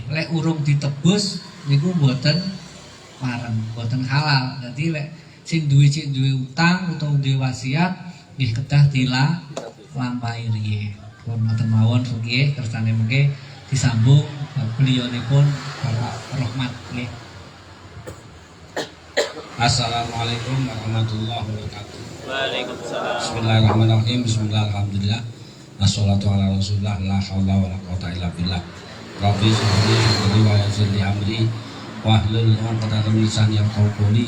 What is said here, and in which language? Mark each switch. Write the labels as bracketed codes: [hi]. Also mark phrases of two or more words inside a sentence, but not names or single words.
[jv] Lek urung ditebus niku mboten marem, mboten halal. Dadi lek sing duwe utang utawa duwe wasiat nggih kedah dilampahi riyin. Pun mboten mawon nggih kersane mengke disambung beliaunipun Bapak Rahmat nggih. [ar] السلام عليكم ورحمة الله وبركاته. وعليكم السلام. بسم الله الرحمن الرحيم. بسم الله الرحمن الرحيم. والصلاة على رسول الله لا حول ولا قوة إلا بالله. رب صل ويسر لي أمري واحلل عقدة من لساني يفقهوا قولي.